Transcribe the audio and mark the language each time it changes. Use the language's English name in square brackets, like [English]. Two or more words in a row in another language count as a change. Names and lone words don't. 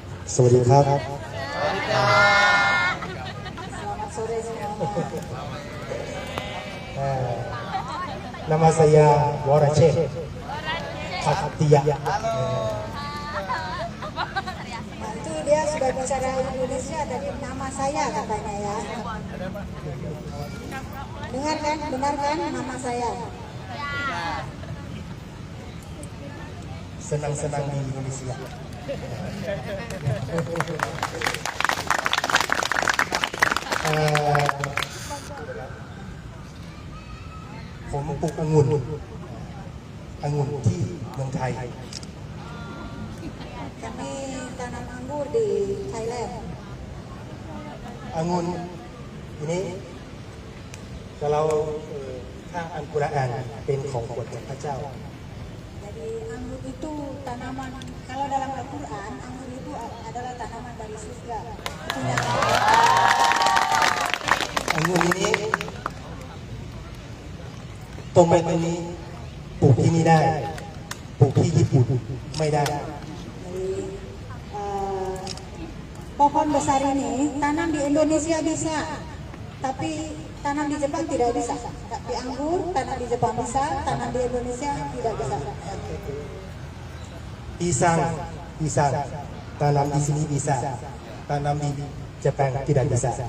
[Thai] สวัสดีครับ [Indonesian] Selamat sore semua. Nama saya Warace Katия. Nah, itu dia sudah bicara Indonesia dari nama saya katanya ya. Dengar kan? Benar kan nama saya? Senang-senang di Indonesia. [Thai] ผมปลูกองุ่นที่เมืองไทย [Indonesian] Kami tanam anggur di Thailand. Anggun ini kalau tentang Al-Quran [Thai] เป็นของโปรดจากพระเจ้า [Indonesian] Jadi anggur itu tanaman, kalau dalam Al-Quran anggur itu adalah tanaman dari surga. Anggun ini [Thai] ต้นไม้ต้นนี้ปลูกที่นี่ได้ปลูกที่ญี่ปุ่นไม่ได้ [Indonesian] Jadi pohon besar ini tanam di Indonesia bisa, tapi tanam di Jepang tidak bisa. Tapi anggur tanam di Jepang bisa, tanam di Indonesia tidak bisa. Pisang tanam di sini bisa, tanam di Jepang tidak bisa.